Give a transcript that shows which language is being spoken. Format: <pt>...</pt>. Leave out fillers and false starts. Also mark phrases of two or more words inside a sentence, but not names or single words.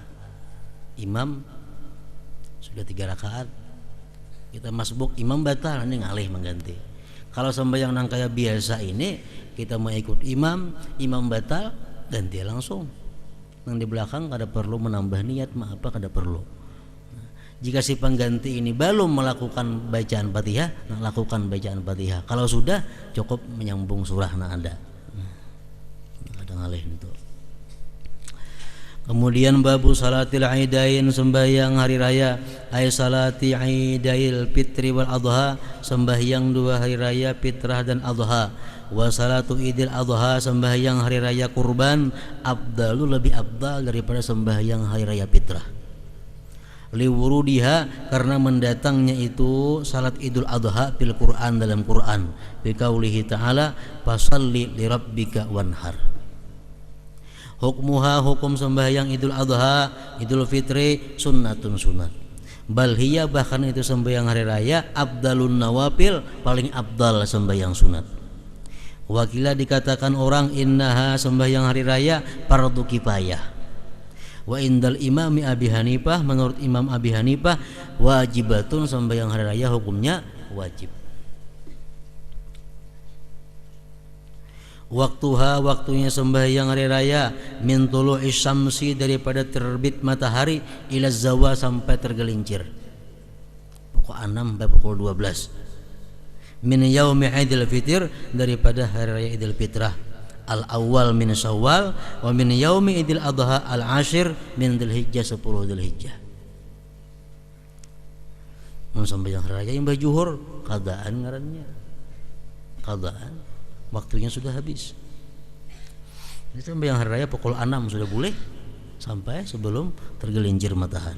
<bjn>Imam sudah 3 rakaat. Kita masbuk, imam batal, ini ngalih mengganti. Kalau sembahyang nang kayak biasa ini, kita mau ikut imam batal, ganti langsung. Nang di belakang kada perlu menambah niat, kada perlu.</bjn> <id>Jika si pengganti ini belum melakukan bacaan Fatihah, lakukan bacaan Fatihah.</id> <bjn>Kalau sudah, cukup menyambung surah ada. Ada ngalih itu. Kemudian</bjn> <ar>باب صلاة العيدين,</ar> <bjn>sembahyang hari raya,</bjn> <ar>أي صلاة عيدي الفطر والأضحى,</ar> <bjn>sembahyang dua hari raya fitrah dan adha.</bjn> <ar>وصلاة عيد الأضحى,</ar> <bjn>sembahyang hari raya kurban, afdalu, lebih afdal daripada sembahyang hari raya fitrah. Liwurudiha, karena mendatangnya itu salat idul adha</bjn> <ar>في القرآن,</ar> <bjn>dalam Quran,</bjn> <ar>بقوله تعالى فصل لربك وانحر.</ar> <bjn>Hukmuha, hukum sembahyang idul adha, idul fitri, sunnatun, sunat.</bjn> <ar>بل هي,</ar> <bjn>bahkan itu sembahyang hari raya,</bjn> <ar>أفضل النوافل,</ar> <bjn>paling abdal sembahyang sunat. Wakila, dikatakan orang, innaha, sembahyang hari raya, fardu kifayah.</bjn> <ar>وعند الإمام</ar> <bjn>Abi Hanifah, menurut Imam Abi Hanifah, wajibatun, sembahyang hari raya hukumnya wajib. Waktuha, waktunya sembahyang hari raya,</bjn> <ar>من طلوع الشمس,</ar> <bjn>daripada terbit matahari,</bjn> <ar>إلى زوال,</ar> <bjn>sampai tergelincir, pukul 6 sampai pukul 12.</bjn> <ar>من يوم عيد الفطر,</ar> <bjn>daripada hari raya idul fitrah,</bjn> <ar>الأول من شوال, ومن يوم عيد الأضحى العاشر من ذي الحجة 10 ذي الحجة.</ar> <bjn>Mun sembahyang hari raya yang bajuhur, qadaan ngarannya, qadaan, waktunya sudah habis. Ini sembahyang hari raya pukul 6 sudah boleh sampai sebelum tergelincir matahari.</bjn>